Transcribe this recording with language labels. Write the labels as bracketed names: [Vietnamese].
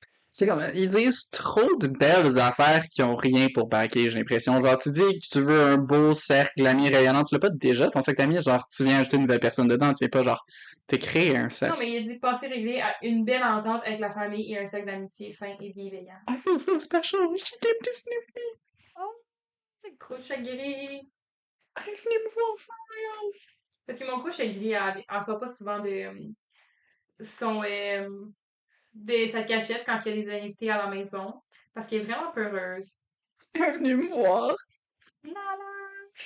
[French] C'est comme, ils disent trop de belles affaires qui ont rien pour backer, j'ai l'impression. Genre, tu dis que tu veux un beau cercle d'amis rayonnant, tu l'as pas déjà, ton cercle d'amis, genre, tu viens ajouter une nouvelle personne dedans, tu viens pas, genre, t'écrire un Non, cercle. mais il a dit passer réglé à une belle entente avec la famille et un cercle d'amitié sain et bienveillant. [English] I feel so special, she came to sniff me. [French] Oh, c'est couche à gris. I venez me voir [English] for real. [French] Parce que mon couche à gris, elle sort pas souvent son, de sa cachette quand il y a des invités à la maison. Parce qu'elle est vraiment peureuse. Venez me voir. Nala!